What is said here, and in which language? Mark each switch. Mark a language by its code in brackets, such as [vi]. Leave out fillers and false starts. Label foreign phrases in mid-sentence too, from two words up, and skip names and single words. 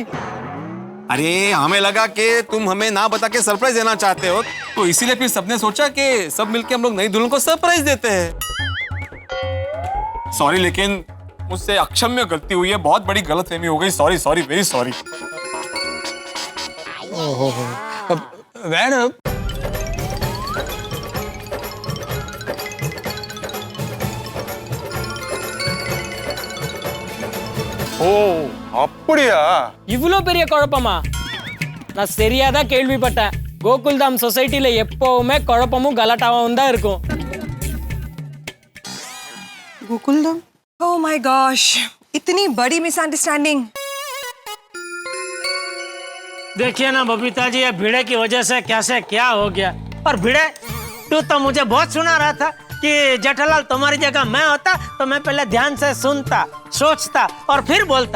[hi] अरे हमें लगा कि तुम हमें ना बता के सरप्राइज देना चाहते हो, तो इसीलिए फिर सबने सोचा कि सब मिलके हम लोग नई दुल्हन को सरप्राइज देते हैं। सॉरी, लेकिन मुझसे अक्षम्य गलती हुई है, बहुत बड़ी गलतफहमी हो गई। [en] sorry very sorry. madam [ta] ஓ அப்படியா? இவ்வளோ பெரிய குழப்பமா? நான் சரியா தான் கேள்விப்பட்டேன். கோகுல்தாம் சொசைட்டில எப்பவுமே குழப்பமும் கலாட்டாவும் தான் இருக்கும். [hi] गोकुलधाम? [en] oh my gosh, [hi] इतनी बड़ी मिसअंडरस्टैंडिंग। देखिए ना बबीता जी, ये भिड़े की वजह से कैसे क्या हो गया। और भिड़े, तू तो मुझे बहुत सुना रहा था कि जेठालाल तुम्हारी जगह मैं होता तो मैं पहले ध्यान से सुनता, सोचता और फिर बोलता।